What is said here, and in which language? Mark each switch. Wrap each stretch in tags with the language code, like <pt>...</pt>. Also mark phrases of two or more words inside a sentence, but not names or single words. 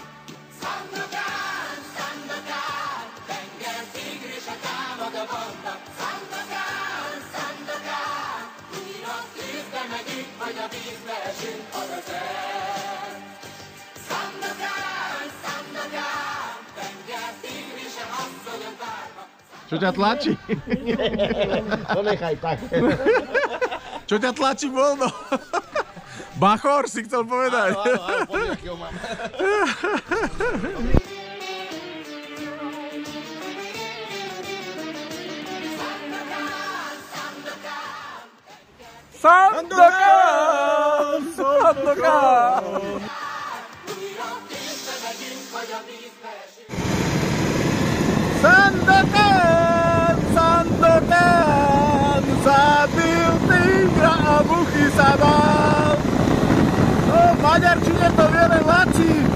<hu>Szandokán, Szandokán, tenger tigrise támad a banda. Szandokán, Szandokán, újra tűzbe megyünk, vagy a vízbe esünk, az az ez. Szandokán, Szandokán, tenger tigrise asszonyok várva.</hu> <sk>Čo ťa tlačí? To nechaj tak. Čo ťa tlačí voľno? Bachor si chcel povedať. Áno, pozri, aký ho mám.</sk> <hu>Szandokán! Szandokán! Újra tűzbe megyünk, vagy a vízbe esünk. Szandokán! Szandokán!</hu> <sk>Zabil tigra a muchy sa bál. No, v maďarčine to vie len Laci.</sk>